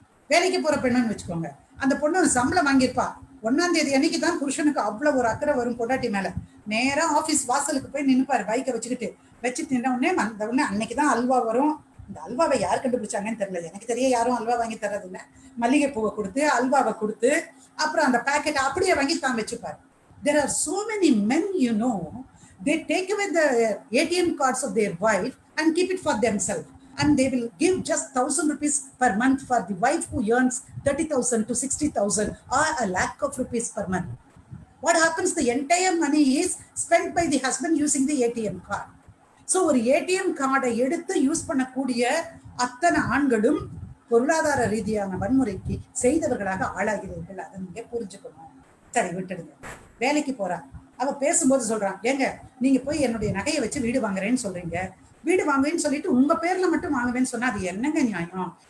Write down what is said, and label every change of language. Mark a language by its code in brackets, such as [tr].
[ta] வேலைக்கு போற பெண்ணுன்னு வச்சுக்கோங்க, அந்த பொண்ணு சம்பளம் வாங்கியிருப்பா, 1ஆம் தேதி அன்னைக்கு தான் புருஷனுக்கு அவ்வளவு ஒரு அக்கறை வரும் பொண்டாட்டி மேல. நேரா ஆபீஸ் வாசலுக்கு போய் நின்னுப்பாரு பைக்கை வச்சுக்கிட்டு. வச்சுட்டு நின்ன உடனே அந்த உடனே அன்னைக்குதான் அல்வா வரும். இந்த அல்வாவை யார் கண்டுபிடிச்சாங்கன்னு தெரியல, எனக்கு தெரிய யாரும் அல்வா வாங்கி தர்றது இல்லை. மல்லிகை பூவை கொடுத்து அல்வாவை கொடுத்து அப்புறம் அந்த பேக்கெட் அப்படியே வாங்கி தான் வச்சுப்பாரு. [en] There are so many men, they take away the ATM cards of their wife and keep it for themselves. And they will give just 1,000 rupees per month for the wife who earns 30,000 to 60,000 or a lakh of rupees per month. What happens? The entire money is spent by the husband using the ATM card. [ta] So ஒரு ATM கார்டை எடுத்து use பண்ணக்கூடிய அத்தனை ஆண்களும் பொருளாதார ரீதியான வன்முறைக்கு செய்தவர்களாக ஆளாகிறீர்கள். அதை நீங்க புரிஞ்சுக்கணும். சரி, விட்டுடுங்க. வேலைக்கு போறா, அவ பேசும்போது சொல்றான், ஏங்க நீங்க போய் என்னுடைய நகையை வச்சு வீடு வாங்குறேன்னு சொல்றீங்க, வீடு வாங்குவேன்னு சொல்லிட்டு உங்க பேர்ல மட்டும் வாங்குவேன்னு சொன்னா அது என்னங்க நியாயம்?